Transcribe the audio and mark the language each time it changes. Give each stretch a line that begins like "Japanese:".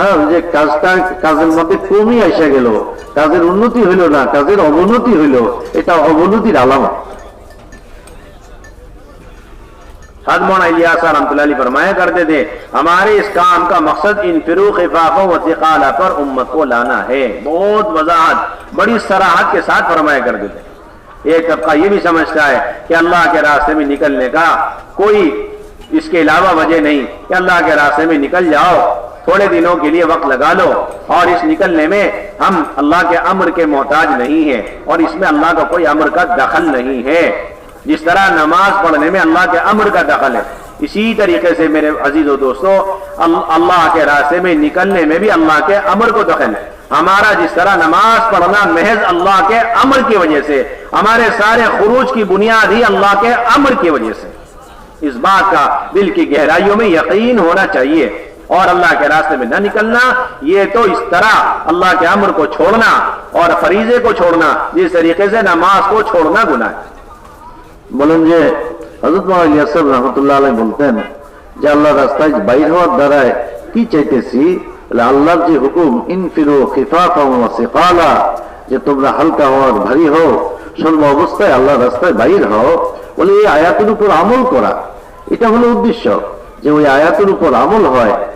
Bangla: যে কাজের মধ্যে কমই আসা গেল, কাজের উন্নতি হইল না, কাজের অবনতি হইল, এটা অবনতির আলামত।
Hindi: हज़रत मौलाना इलियास रहमतुल्लाह अलैहि फरमाया करते थे हमारे इस काम का मकसद
Arabic: इन फिरू खिफाफा व सिकाला
Hindi: पर उम्मत को लाना है। बहुत वजाहत, बड़ी सराहत के साथ फरमाया करते थे। एक तबका ये भी समझता है कि अल्लाह के रास्ते में निकलने का कोई इसके अलावा वजह नहीं कि अल्लाह के रास्ते में निकल जाओ, थोड़े दिनों के लिए वक्त लगा लो, और इस निकलने में हम अल्लाह के अम्र के मोहताज नहीं है और इसमें अल्लाह का कोई अम्र का दखल नहीं है। जिस तरह नमाज पढ़ने में अल्लाह के अम्र का दखल है, इसी तरीके से मेरे अजीजों दोस्तों अल्लाह के रास्ते में निकलने में भी अल्लाह के अम्र को दखल है। हमारा जिस तरह नमाज पढ़ना महज अल्लाह के अम्र की वजह से, हमारे सारे खुरूज की बुनियाद ही अल्लाह के अम्र की वजह से, इस बात का दिल की गहराइयों में यकीन होना चाहिए। और अल्लाह के रास्ते में न निकलना, ये तो इस तरह अल्लाह के अम्र को छोड़ना और फरीजे को छोड़ना, जिस तरीके से नमाज को छोड़ना गुनाह है।
Bangla: বলেন যে হযরত মাওলানা ইলিয়াস সাহেব রাহমাতুল্লাহ আলাইহি বলতেন যে আল্লাহ রাস্তায় বাইর হওয়ার দ্বারা কি চাইতেছি? আল্লাহর যে হুকুম
Arabic: ইনফিরু খিফাফান ওয়া সিকালা,
Bangla: যে তোমরা হালকা হও, ভারী হও, সর্ব অবস্থায় আল্লাহ রাস্তায় বাইর হও, বলে এই আয়াতের উপর আমল করা, এটা হলো উদ্দেশ্য, যে ওই আয়াতের উপর আমল হয়।